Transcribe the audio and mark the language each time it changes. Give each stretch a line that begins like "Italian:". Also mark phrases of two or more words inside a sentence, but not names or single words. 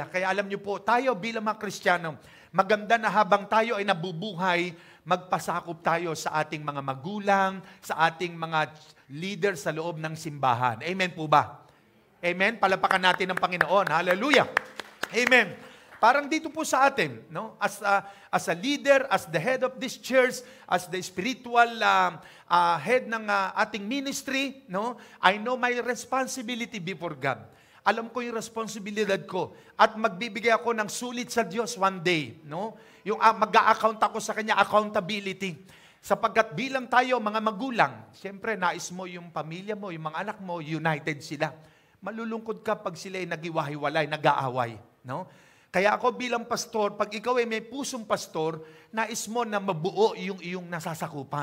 Filipino: Kaya alam niyo po, tayo bilang mga Kristiyano, maganda na habang tayo ay nabubuhay, magpasakop tayo sa ating mga magulang, sa ating mga leader sa loob ng simbahan. Amen po ba? Amen? Palapakan natin ng Panginoon. Hallelujah! Amen! Parang dito po sa atin, no?
English: As a leader, as the head of this church, as the spiritual head
Filipino: ng ating
English: ministry,
Filipino: no?
English: I know my responsibility before God.
Filipino: Alam ko yung responsibilidad ko at magbibigay ako ng sulit sa Diyos
English: one day,
Filipino: no? Yung mag-a-account ako sa Kanya, accountability. Sapagkat bilang tayo mga magulang, siyempre nais mo yung pamilya mo, yung mga anak mo, united sila. Malulungkot ka pag sila ay nag-iwahiwalay, nag-aaway, no? Kaya ako bilang pastor, pag ikaw ay may pusong pastor, nais mo na mabuo yung iyong nasasakupan.